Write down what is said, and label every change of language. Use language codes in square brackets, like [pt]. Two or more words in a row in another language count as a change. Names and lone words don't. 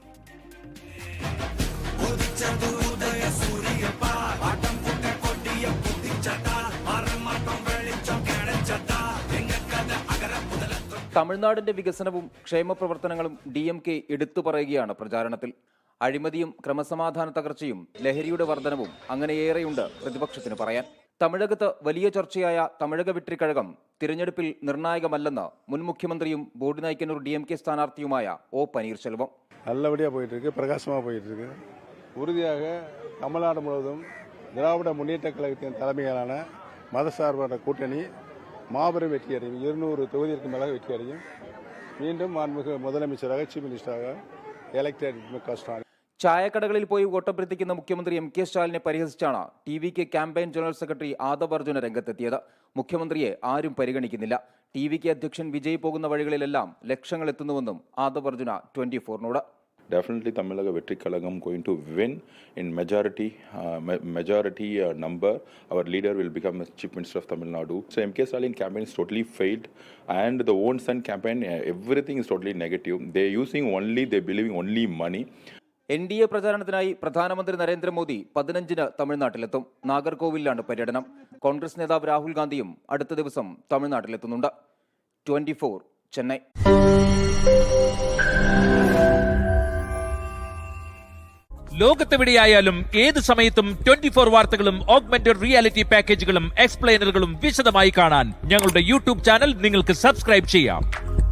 [ml] തമിഴ്നാടിന്റെ വികസനവും ക്ഷേമ പ്രവർത്തനങ്ങളും DMK എടുത്തു പറയുകയാണ് പ്രചാരണത്തിൽ. അഴിമതിയും ക്രമസമാധാന തകർച്ചയും ലഹരിയുടെ വർധനവും അങ്ങനെയേറെയുണ്ട് പ്രതിപക്ഷത്തിന് പറയാൻ. തമിഴകത്ത് വലിയ ചർച്ചയായ തമിഴക വെട്രിക്കഴകം തിരഞ്ഞെടുപ്പിൽ നിർണായകമല്ലെന്ന് മുൻ മുഖ്യമന്ത്രിയും ബോഡിനായ്ക്കന്നൂർ DMK സ്ഥാനാർത്ഥിയുമായ ഒ പനീർസെൽവം. [ta] நல்லபடியாக போயிட்டுருக்கு, பிரகாசமாக போயிட்டுருக்கு. உறுதியாக தமிழ்நாடு முழுவதும் திராவிட முன்னேற்ற கழகத்தின் தலைமையிலான மதசார்பற்ற கூட்டணி மாபெரும் வெற்றி அடையும். 200 தொகுதிக்கு மேலாக வெற்றி அடையும். மீண்டும் மாண்புமிகு முதலமைச்சராக [en] chief ministerஆக elected [ta] M.K. ஸ்டாலின். [ml] ചായക്കടകളിൽ പോയി വോട്ടഭ്യർത്ഥിക്കുന്ന മുഖ്യമന്ത്രി M.K. സ്റ്റാലിനെ പരിഹസിച്ചാണ് ടി.വി.കെ [en] campaign general secretary [ml] ആദവ് അർജുന രംഗത്തെത്തിയത്. മുഖ്യമന്ത്രിയെ ആരും പരിഗണിക്കുന്നില്ല. ടി.വി.കെ അധ്യക്ഷൻ വിജയ് പോകുന്ന വഴികളിലെല്ലാം ലക്ഷങ്ങൾ എത്തുന്നുവെന്നും ആദവ് അർജുന 24-നോട്. [en] Definitely Tamilaga Vetri Kalagam going to win in majority number. Our leader will become the Chief Minister of Tamil Nadu. So M.K. Stalin campaign is totally failed, and the own son campaign, everything is totally negative. They're believing only money. [ml] NDA പ്രചാരണത്തിനായി പ്രധാനമന്ത്രി നരേന്ദ്രമോദി 15-ന് തമിഴ്നാട്ടിലെത്തും. നാഗർകോവിലാണ് പര്യടനം. കോൺഗ്രസ് നേതാവ് രാഹുൽ ഗാന്ധിയും അടുത്ത ദിവസം തമിഴ്നാട്ടിലെത്തുന്നുണ്ട്. 24 ചെന്നൈ. ലോകത്തെവിടെയായാലും ഏത് സമയത്തും 24 വാർത്തകളും [en] augmented reality [ml] പാക്കേജുകളും എക്സ്പ്ലെയിനറുകളും വിശദമായി കാണാൻ ഞങ്ങളുടെ YouTube ചാനൽ നിങ്ങൾക്ക് സബ്സ്ക്രൈബ് ചെയ്യാം.